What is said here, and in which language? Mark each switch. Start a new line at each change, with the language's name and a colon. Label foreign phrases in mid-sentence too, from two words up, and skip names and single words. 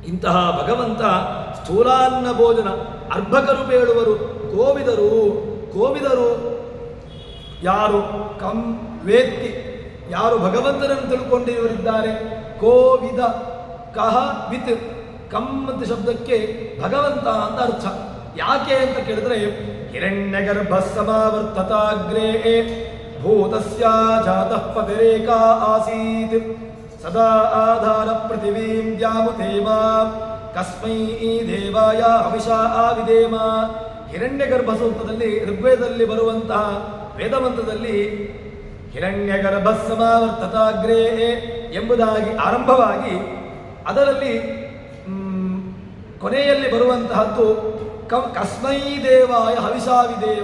Kannada: ಇಂತಹ ಭಗವಂತ ಸ್ಥೂಲಾನ್ನ ಭೋಜನ ಅರ್ಭಕರು ಬೇಳುವರು ಕೋವಿದರು ಯಾರು ವೇತ್ತಿ, ಯಾರು ಭಗವಂತನನ್ನು ತಿಳ್ಕೊಂಡಿರುವರಿದ್ದಾರೆ. ಕೋವಿದ ಕಹ ವಿತ್ ಅಂತ ಶಬ್ದಕ್ಕೆ ಭಗವಂತ ಅಂತ ಅರ್ಥ. ಯಾಕೆ ಅಂತ ಕೇಳಿದ್ರೆ
Sanskrit: ಹಿರಣ್ಯಗರ್ಭ ಸಮಾವರ್ತತಾಗ್ರೇ ಭೂತಸ್ಯ ಜಾತಃ ಪತಿರೇಕ ಆಸೀತ್ ಸದಾ ಆಧಾರ ಪೃಥಿವೀಂ ದ್ಯಾಮುತೇಮ ಕಸ್ಮೈ ದೇವಾಯ ಹವಿಷಾ ಆವಿದೇಮ.
Kannada: ಹಿರಣ್ಯಗರ್ಭ ಸೂಕ್ತದಲ್ಲಿ ಋಗ್ವೇದದಲ್ಲಿ ಬರುವಂತಹ ವೇದಮಂತ್ರದಲ್ಲಿ
Sanskrit: ಹಿರಣ್ಯಗರ್ಭ ಸಮಾವರ್ತತಾಗ್ರೇ
Kannada: ಎಂಬುದಾಗಿ ಆರಂಭವಾಗಿ ಅದರಲ್ಲಿ ಕೊನೆಯಲ್ಲಿ ಬರುವಂತಹದ್ದು
Sanskrit: ಕಸ್ಮೈ ದೇವಾಯ ಹವಿಷಾವಿದೇವ.